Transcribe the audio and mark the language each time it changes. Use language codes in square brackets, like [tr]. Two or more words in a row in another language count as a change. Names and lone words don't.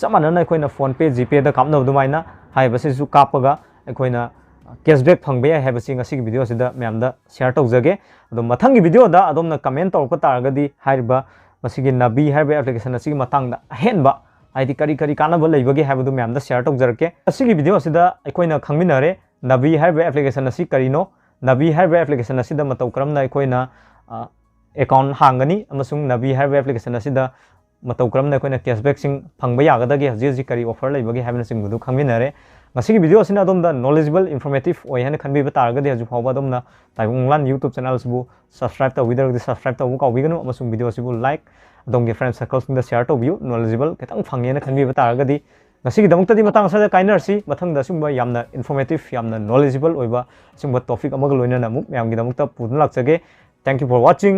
[mni] ꯆꯞ ꯃꯥꯟꯅꯅ ꯑꯩꯈꯣꯏꯅ ꯐꯣꯟꯄꯦ ꯖꯤꯄꯦꯗ ꯀꯥꯞꯅꯕ ꯑꯗꯨꯃꯥꯏꯅ ꯍꯥꯏꯔꯤꯕꯁꯤꯁꯨ ꯀꯥꯞꯄꯒ ꯑꯩꯈꯣꯏꯅ ꯀꯦꯁꯕꯦꯛ ꯐꯪꯕ ꯌꯥꯏ ꯍꯥꯏꯕꯁꯤ ꯉꯁꯤꯒꯤ ꯚꯤꯗꯤꯑꯣ ꯑꯁꯤꯗ ꯃꯌꯥꯝꯗ ꯁꯦꯌꯔ ꯇꯧꯖꯒꯦ ꯑꯗꯣ ꯃꯊꯪꯒꯤ ꯚꯤꯗꯤꯑꯣꯗ ꯑꯗꯣꯝꯅ ꯀꯃꯦꯟꯠ ꯇꯧꯔꯛꯄ ꯇꯥꯔꯒꯗꯤ ꯍꯥꯏꯔꯤꯕ ꯃꯁꯤꯒꯤ ꯅꯕꯤ ꯍꯥꯏꯔꯤꯕ ꯑꯦꯄ꯭ꯂꯤꯀꯦꯁꯟ ꯑꯁꯤꯒꯤ ꯃꯇꯥꯡꯗ ꯑꯍꯦꯟꯕ ꯍꯥꯏꯗꯤ ꯀꯔꯤ ꯀꯥꯟꯅꯕ ꯂꯩꯕꯒꯦ ꯍꯥꯏꯕꯗꯨ ꯃꯌꯥꯝꯗ ꯁꯦꯌꯔ ꯇꯧꯖꯔꯛꯀꯦ ꯑꯁꯤꯒꯤ ꯚꯤꯗꯤꯑꯣ ꯑꯁꯤꯗ ꯑꯩꯈꯣꯏꯅ ꯈꯪꯃꯤꯟꯅꯔꯦ ꯅꯕꯤ ꯍꯥꯏꯔꯤꯕ ꯑꯦꯄ꯭ꯂꯤꯀꯦꯁꯟ ꯑꯁꯤ ꯀꯔꯤꯅꯣ ꯅꯕꯤ ꯍꯥꯏꯔꯤꯕ ꯑꯦꯄ꯭ꯂꯤꯀꯦꯁꯟ ꯑꯁꯤꯗ ꯃꯇꯧ ꯀꯔꯝꯅ ꯑꯩꯈꯣꯏꯅ account hangani amasung nabi haiba application asida matau karamna koina cashback sing phangba yagadagi haji kari offer laibagi haibna sing budu khangminare ngasigi video asina adomda [en] knowledgeable informative [mni] oi hana khanbi ba targadi haju phawba adomna taibunglan youtube channel sibu subscribe ta wither di subscribe ta bu ka wiganu amasung video sibu like adomgi [en] friend circles [mni] da share to view knowledgeable ketang phangena khanbi ba targadi ngasigi damukta di matang sa kainarsi mathang da sungba yamna informative yamna knowledgeable oiba sungba topic amaga loina na muk mayam gi damukta pudun laksage [en] thank you for watching